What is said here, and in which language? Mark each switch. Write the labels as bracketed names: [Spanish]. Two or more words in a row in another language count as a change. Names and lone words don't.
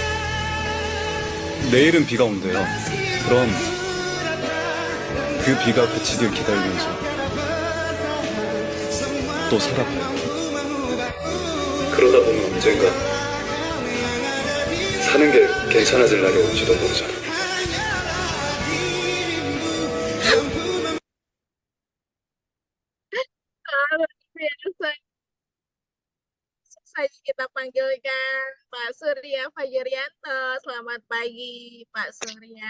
[Korean] 내일은 비가 온대요. 그럼 그 비가 그치길 기다리면서 또 살아봐요. 그러다 보면 언젠가 사는 게 괜찮아질 날이 올지도 모르잖아. [Indonesian] Luar biasa. Saja kita panggilkan Pak Surya Fajarianto. Selamat pagi, Pak Surya.